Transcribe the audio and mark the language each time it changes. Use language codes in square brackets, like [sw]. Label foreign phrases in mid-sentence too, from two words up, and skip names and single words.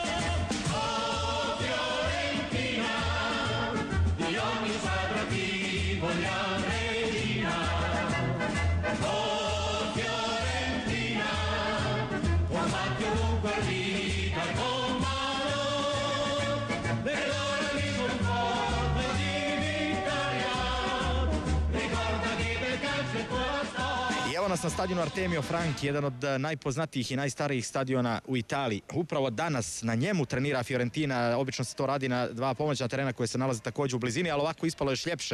[it] Oh Fiorentina, di ogni squadra ti voglio regina. Oh Fiorentina, combatti ovunque vita con [bs] I evo nas na stadionu Artemio Franchi, jedan od najpoznatijih i najstarijih stadiona u Italiji. Upravo danas na njemu trenira Fiorentina, obično se to radi na dva pomoćna terena koje se nalaze također u blizini, ali ovako ispalo još ljepše.